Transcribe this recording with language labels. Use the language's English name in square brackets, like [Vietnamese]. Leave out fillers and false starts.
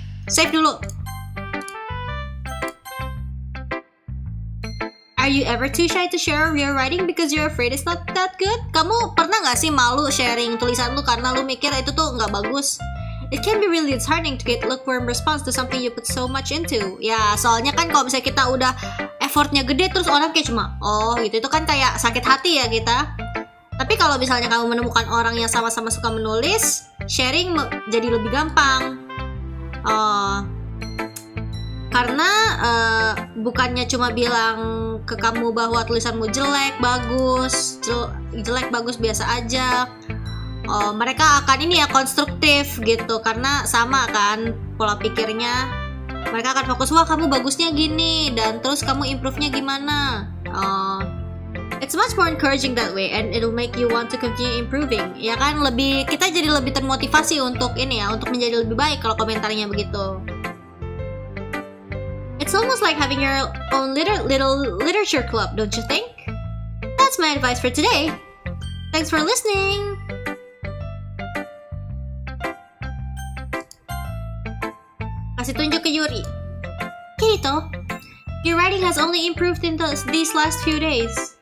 [Indonesian] Save dulu. [English] Are you ever too shy to share your writing because you're afraid it's not that good? [Indonesian] Kamu pernah nggak sih malu sharing tulisan lu karena lu mikir itu tuh nggak bagus? [English] It can be really disheartening to get lukewarm response to something you put so much into. [Indonesian] Ya, soalnya kan kalau misalnya kita udah effortnya gede terus orang kayak cuma oh gitu, itu kan kayak sakit hati ya kita. Tapi kalau misalnya kamu menemukan orang yang sama-sama suka menulis, sharing jadi lebih gampang. Karena bukannya cuma bilang ke kamu bahwa tulisanmu jelek, bagus, jelek, bagus, biasa aja. Mereka akan ini ya konstruktif gitu, karena sama kan pola pikirnya. Mereka akan fokus, wah kamu bagusnya gini, dan terus kamu improve-nya gimana. [English] It's much more encouraging that way, and it'll make you want to continue improving. [Indonesian] Ya kan, kita jadi lebih termotivasi untuk ini ya, untuk menjadi lebih baik kalau komentarnya begitu. [English] It's almost like having your own little literature club, don't you think? That's my advice for today. Thanks for listening. [Indonesian] Kasih tunjuk ke Yuri. [English] Kirito, your writing has only improved in these last few days.